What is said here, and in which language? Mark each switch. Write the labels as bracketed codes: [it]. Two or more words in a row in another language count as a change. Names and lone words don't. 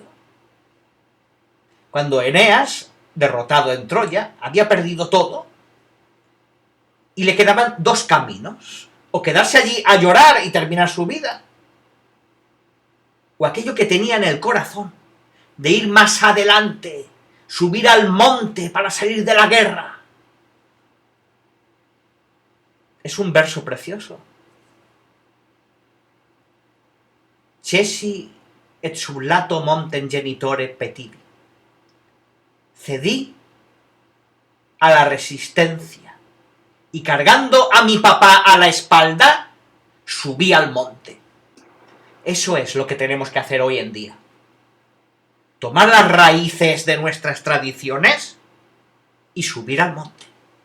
[es] Cuando Eneas, derrotado en Troya, había perdido todo y le quedaban 2 caminos: o quedarse allí a llorar y terminar su vida, o aquello que tenía en el corazón de ir más adelante, subir al monte para salir de la guerra. Es un verso precioso. [la] Cesi et sub lato montem genitore petivi. [es] Cedí a la resistencia y cargando a mi papá a la espalda, subí al monte. Eso es lo que tenemos que hacer hoy en día. Tomar las raíces de nuestras tradiciones y subir al monte.